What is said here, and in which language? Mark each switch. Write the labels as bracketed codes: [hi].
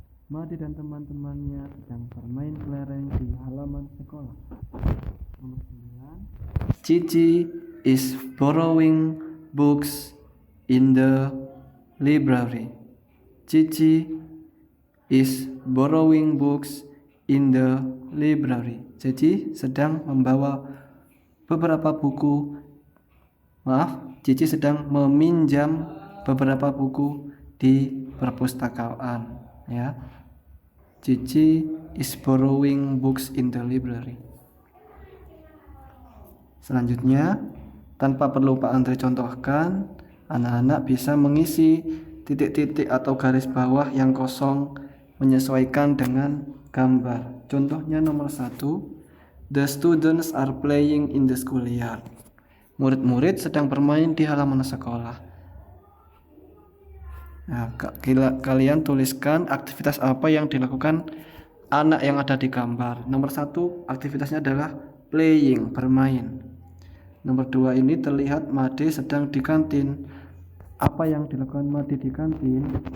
[id] Made dan teman-temannya sedang bermain kelereng di halaman sekolah. Nomor 9, [en] Cici is borrowing books in the library. Cici is borrowing books in the library. [id] Cici sedang membawa beberapa buku. Cici sedang meminjam beberapa buku di perpustakaan, ya. [en] Cici is borrowing books in the library. [id] Selanjutnya, tanpa perlu Pak Andre contohkan, anak-anak bisa mengisi titik-titik atau garis bawah yang kosong menyesuaikan dengan gambar. Contohnya nomor 1, [en] the students are playing in the schoolyard. [id] Murid-murid sedang bermain di halaman sekolah. Nah, kalian tuliskan aktivitas apa yang dilakukan anak yang ada di gambar. Nomor 1, aktivitasnya adalah playing, bermain. Nomor 2, ini terlihat Made sedang di kantin. Apa yang dilakukan Made di kantin?